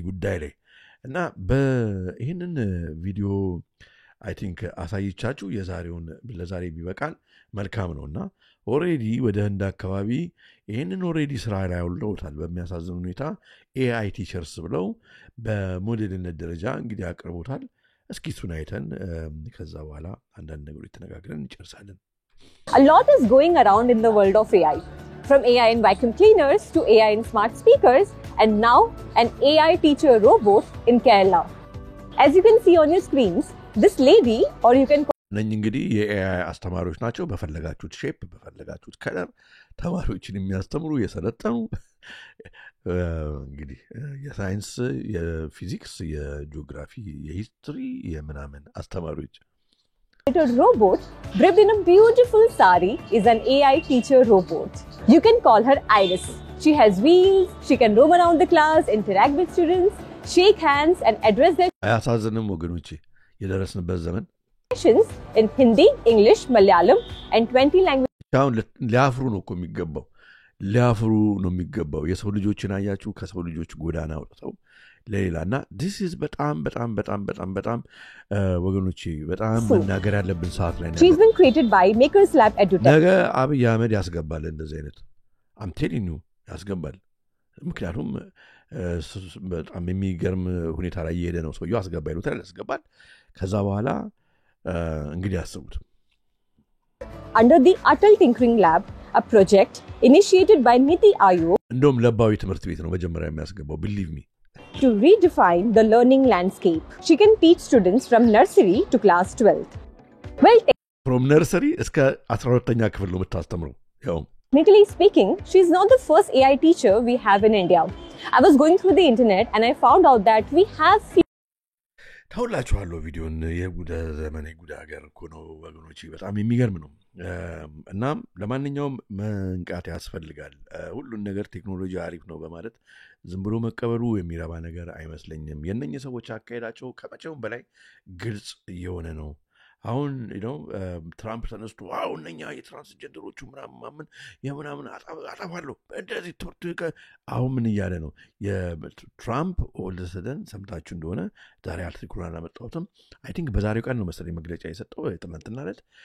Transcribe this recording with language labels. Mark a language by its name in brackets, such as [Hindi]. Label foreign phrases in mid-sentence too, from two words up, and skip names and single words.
[Amharic] ጉዳይ ላይ እና ይህንን ቪዲዮ [English] I think [Amharic] አሳይቻችሁ ለዛሬ ቢበቃል መልካም ነውና ኦሬዲ ወደ ህንድ አካባቢ ይህንን ኦሬዲ ስራ ላይ አውለውታል በሚያሳዝን ሁኔታ [English] AI teachers [Amharic] ብለው በሞዴልነት ደረጃ እንግዲህ አቅርቦታል እስኪ እሱን አይተን ከዛ በኋላ አንዳንድ ነገሮች ተነጋግረን እንጨርሳለን [English] A lot is going around in the world of AI, from AI in vacuum cleaners to AI in smart speakers, and now an AI teacher robot in Kerala. As you can see on your screens, this lady, or you can [Amharic] ነኝ እንግዲህ የኤአይ አስተማሪዎች ናቸው በፈለጋችሁት ሼፕ በፈለጋችሁት ከለር ተማሪዎችን የሚያስተምሩ የሰለጠኑ እንግዲህ የሳይንስ የፊዚክስ የጂኦግራፊ የሂስትሪ የምናምን አስተማሪዎች [English] robot draped in a beautiful sari is an AI teacher robot. You can call her Iris. She has wheels, she can roam around the class, interact with students, shake hands and address their questions in Hindi, English, Malayalam and 20 languages. [Amharic] ሊያፍሩ ነው እኮ የሚገባው ሊያፍሩ ነው የሚገባው የሰው ልጆችን አያችሁ ከሰው ልጆች ጎዳና አውጥተው ለሌላና [English] this is [Amharic] በጣም ወገኖቼ በጣም መናገር ያለብን ሰዓት ላይ ነው [English] She's been created by Makers Lab EduTech. [Amharic] ነገ አብይ አህመድ ያስገባል እንደዚህ አይነት [English] I'm telling you [Amharic] ያስገባል ምክንያቱም በጣም የሚገርም ሁኔታ ላይ እየሄደ ነው ሰውየው አስገባ ይሉታል ያስገባል ከዛ በኋላ እንግዲህ አስቡት [English] Under the Atal Tinkering Lab, a project initiated by Niti Aayog [Amharic] እንደውም ለባዊ ትምህርት ቤት ነው መጀመሪያ የሚያስገባው [English] believe me to redefine the learning landscape. She can teach students from nursery to class 12th. Well, from nursery [Amharic] እስከ 12ኛ ክፍል ነው የምታስተምረው ያው [English] Technically speaking, she's not the first AI teacher we have in India. I was going through the internet and I found out that we have [Amharic] ታውላችኋለሁ ቪዲዮን የጉዳ ዘመን የጉዳ ሀገር እኮ ነው ወገኖቼ በጣም የሚገርም ነው እና ለማንኛውም መንቃት ያስፈልጋል ሁሉን ነገር ቴክኖሎጂ አሪፍ ነው በማለት ዝም ብሎ መቀበሉ የሚረባ ነገር አይመስለኝም የነኚህ ሰዎች አካሄዳቸው ከመቼውም በላይ ግልጽ የሆነ ነው አሁን ትራምፕ ተነስቶ እነኛ የትራንስጀንደሮቹ ምናምን የምናምን አጣፋለሁ እንደዚህ ቶርት አሁን ምን እያለ ነው የትራምፕ ኦልደሰደን ሰምታችሁ እንደሆነ ዛሬ አርቲክሉን አመጣሁትም [English] I think [Amharic] በዛሬው ቀን ነው መሰለኝ መግለጫ የሰጠው ትናንትና ዕለት